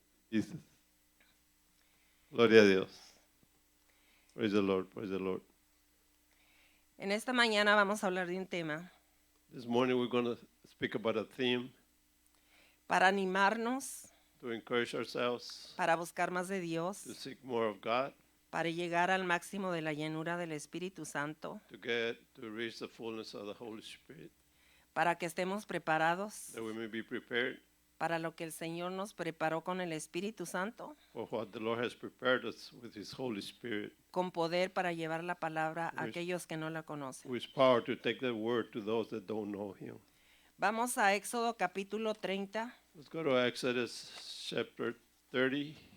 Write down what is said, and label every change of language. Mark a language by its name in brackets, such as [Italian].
[English] Jesus. [Spanish] Gloria a Dios. [English] Praise the Lord, praise the Lord. [Spanish] En esta mañana vamos a hablar de un tema [English] This morning we're going to speak about a theme [Spanish] para animarnos, [English] to encourage ourselves [Spanish] para buscar más de [English] to [Spanish] Dios, [English] seek more of God, [Spanish] para llegar al máximo de la llenura del Espíritu Santo, [English] to reach the fullness of the Holy Spirit, [Spanish] para que estemos preparados [English] that we may be prepared [Spanish] para lo que el Señor nos preparó con el Espíritu Santo, [English] for what the Lord has prepared us with His Holy Spirit, [Spanish] con poder para llevar la palabra a [English] With- [Spanish] aquellos que no la conocen. [English] with power to take the word to those that don't know Him. [Spanish] Vamos a Éxodo capítulo 30, [English] Let's go to Exodus chapter 30,